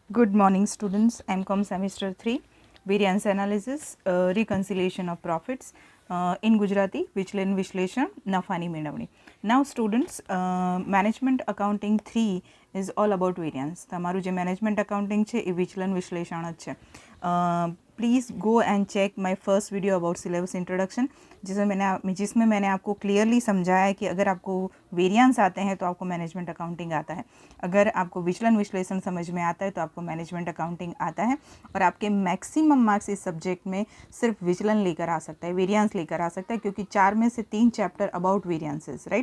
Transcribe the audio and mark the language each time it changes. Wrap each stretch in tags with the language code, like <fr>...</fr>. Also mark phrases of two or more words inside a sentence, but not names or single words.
<en>Good morning students, MCOM semester 3 variance analysis, reconciliation of profits in Gujarati</en> <gu>વિચલન વિશ્લેષણ નફાની મેળવણી.</gu> <en>Now students, management accounting 3 is all about variance.</en> <gu>તમારું જે</gu> <en>management accounting</en> <gu>છે એ વિચલન વિશ્લેષણ જ છે.</gu> <en>please go and check my first video about syllabus introduction</en> <hi>जिसमें मैंने आपको क्लियरली समझाया है कि अगर आपको वेरिएंस आते हैं तो आपको</hi> <en>management accounting</en> <hi>आता है, अगर आपको विचलन विश्लेषण समझ में आता है तो आपको</hi> <en>management accounting</en> <hi>आता है, और आपके</hi> <en>maximum marks</en> <hi>इस सब्जेक्ट में सिर्फ विचलन लेकर आ सकता है, वेरिएंस लेकर आ सकता है, क्योंकि 4 में से 3 चैप्टर</hi> <en>about variances, right.</en>